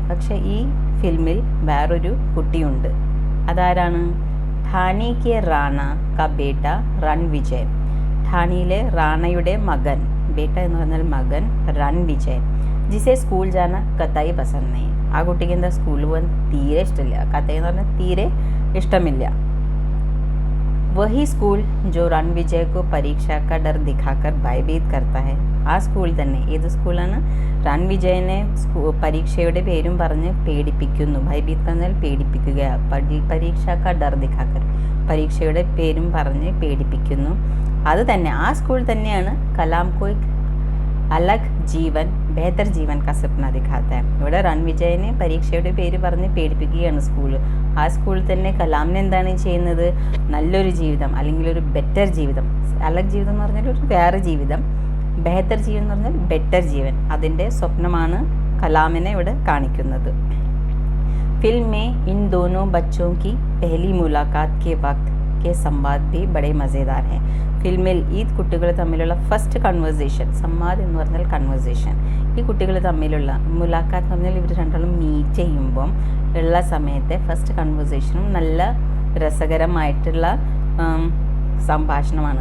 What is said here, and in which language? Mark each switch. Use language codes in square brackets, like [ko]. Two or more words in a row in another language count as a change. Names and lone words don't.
[ml] പക്ഷേ ഈ ഫിലിമിൽ വേറൊരു കുട്ടിയുണ്ട്. അതാരാണ്, [hi] ठाणी के राणा का बेटा रण विजय. [ml] ഠാണിയിലെ റാണയുടെ മകൻ, ബേട്ട എന്ന് പറഞ്ഞാൽ മകൻ, റൺ വിജയ്. [hi] जिसे स्कूल जाना कतई पसंद नहीं. [ml] ആ കുട്ടിക്ക് എന്താ സ്കൂളിൽ പോകാൻ തീരെ ഇഷ്ടമില്ല. കത്തായി എന്ന് പറഞ്ഞാൽ തീരെ ഇഷ്ടമില്ല. [hi] वही स्कूल जो रण विजय को परीक्षा का डर दिखाकर भयभीत करता है. [ml] ആ സ്കൂൾ തന്നെ, ഏത് സ്കൂളാണ്, റൺ വിജയനെ പരീക്ഷയുടെ പേരും പറഞ്ഞ് പേടിപ്പിക്കുന്നു. ഭയഭീത് പറഞ്ഞാൽ പേടിപ്പിക്കുക. [hi] परीक्षा का डर दिखाकर, [ml] പരീക്ഷയുടെ പേരും പറഞ്ഞ് പേടിപ്പിക്കുന്നു. അത് തന്നെ, ആ സ്കൂൾ തന്നെയാണ് [hi] कलाम को अलग जीवन बेहतर जीवन का सपना दिखाता है. [ml] ഇവിടെ റൺ വിജയനെ പരീക്ഷയുടെ പേര് പറഞ്ഞ് പേടിപ്പിക്കുകയാണ് സ്കൂൾ. ആ സ്കൂളിൽ തന്നെ കലാമിന് എന്താണ് ചെയ്യുന്നത്, നല്ലൊരു ജീവിതം അല്ലെങ്കിൽ ഒരു ബെറ്റർ ജീവിതം. അലഗ് ജീവിതം എന്ന് പറഞ്ഞാൽ ഒരു വേറെ ജീവിതം, [hi] बेहतर जीवन [ml] എന്ന് പറഞ്ഞാൽ ബെറ്റർ ജീവൻ, അതിൻ്റെ സ്വപ്നമാണ് കലാമിനെ ഇവിടെ കാണിക്കുന്നത്. [hi] फिल्म में इन दोनों बच्चों की पहली मुलाकात के वक्त के संवाद भी बड़े मज़ेदार हैं. [ml] ഫിലിമിൽ ഈ കുട്ടികൾ തമ്മിലുള്ള [en] first conversation, [ml] സംവാദ് എന്ന് പറഞ്ഞാൽ കൺവേഴ്സേഷൻ, ഈ കുട്ടികൾ തമ്മിലുള്ള മുലാഖാത്ത് എന്ന് പറഞ്ഞാൽ ഇവർ രണ്ടാളും മീറ്റ് ചെയ്യുമ്പം ഉള്ള സമയത്തെ [en] first conversation [ml] നല്ല രസകരമായിട്ടുള്ള സംഭാഷണമാണ്.